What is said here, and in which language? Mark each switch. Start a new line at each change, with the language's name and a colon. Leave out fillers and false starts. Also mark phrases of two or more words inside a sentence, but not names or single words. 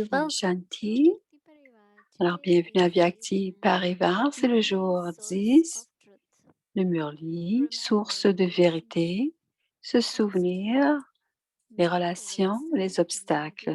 English: Om Welcome Shanti. to Vyakti Parivar.
French: Alors,
English: Today
French: bienvenue à
English: is
French: Vyakti Parivar, c'est le jour
English: Source 10, of Truth.
French: le Murli, source de vérité, se souvenir les relations, les obstacles.